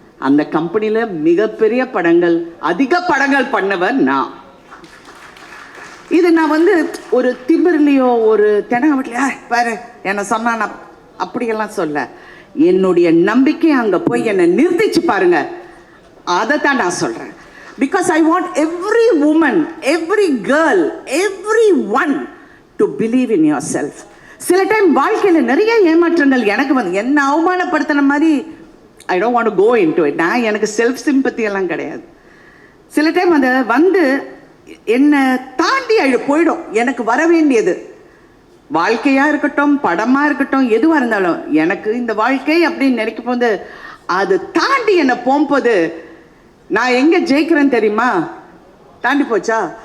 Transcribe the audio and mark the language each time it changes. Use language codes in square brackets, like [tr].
[ta] அந்த கம்பெனியில் மிகப்பெரிய படங்கள், அதிக படங்கள் பண்ணவர் நான். இது நான் வந்து ஒரு திமிர்லையோ ஒரு தெனாவட்லையோ பாரு என்னை சொன்னா நான் அப்படியெல்லாம் சொல்ல, என்னுடைய நம்பிக்கை அங்கே போய் என்னை நிறுத்திச்சு பாருங்க, அதை தான் நான் சொல்கிறேன். [en] Because I want every woman, every girl, everyone to believe in yourself. [ta] சில டைம் வாழ்க்கையில் நிறைய ஏமாற்றங்கள் எனக்கு வந்து என்ன அவமானப்படுத்தின மாதிரி, [en] I don't want to go into it. [ta] நான் எனக்கு செல்ஃப் சிம்பத்தி எல்லாம் கிடையாது. சில டைம் அதை வந்து என்னை தாண்டி போயிடும். எனக்கு வர வேண்டியது வாழ்க்கையாக இருக்கட்டும், படமாக இருக்கட்டும், எதுவாக இருந்தாலும் எனக்கு இந்த வாழ்க்கை அப்படின்னு நினைக்கும் போது அது தாண்டி என்னை போகும்போது நான் எங்கே ஜெயிக்கிறேன்னு தெரியுமா? தாண்டி போச்சா?